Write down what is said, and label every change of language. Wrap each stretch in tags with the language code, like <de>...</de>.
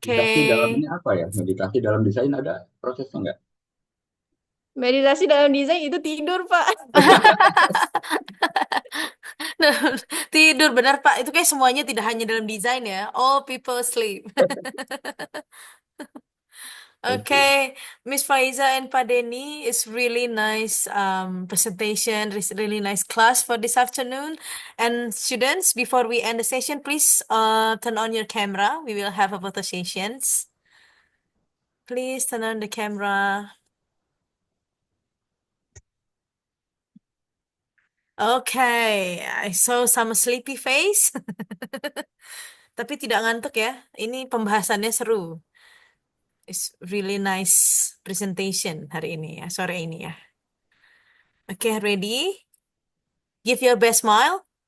<id>Okay. dalamnya apa ya? Meditasi dalam desain ada prosesnya nggak? Meditasi dalam desain itu tidur, Pak. Tidur, benar Pak. Itu kayak semuanya tidak hanya dalam desain ya.</id> <en>All people sleep. Oke. Okay, Miss Faiza and Pak Denny, it's really nice presentation, it's really nice class for this afternoon. And students, before we end the session, please turn on your camera. We will have a photo sessions. Please turn on the camera. Okay, I saw some sleepy face.</en> <id>Tapi tidak ngantuk ya. Ini pembahasannya seru.</id> <en>It's really nice presentation</en> <id>hari ini ya, sore ini ya.</id> <en>Okay, ready? Give your best smile.</en>